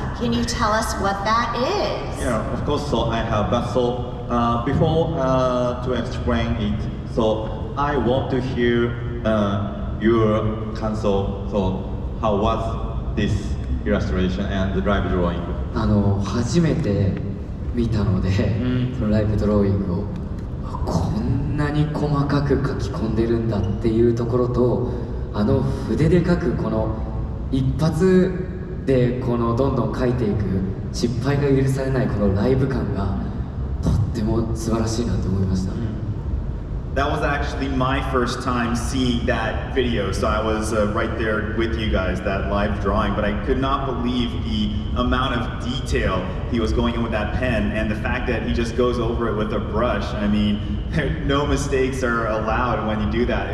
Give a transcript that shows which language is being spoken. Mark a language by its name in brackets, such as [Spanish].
[English] Can you tell us what that is? Yeah, of course. So I have, but so before to explain it, so I want to hear your counsel. So how was this illustration and the live drawing? [Japanese] 初めて見たので、そのライブドローイングをこんなに細かく書き込んでるんだっていうところと、筆で書くこの一発でこのどんどん書いていく失敗が許されないこのライブ感がとっても素晴らしいなと思いました。 [English] That was actually my first time seeing that video, so I was right there with you guys, that live drawing, but I could not believe the amount of detail he was going in with that pen, and the fact that he just goes over it with a brush. I mean, no mistakes are allowed when you do that.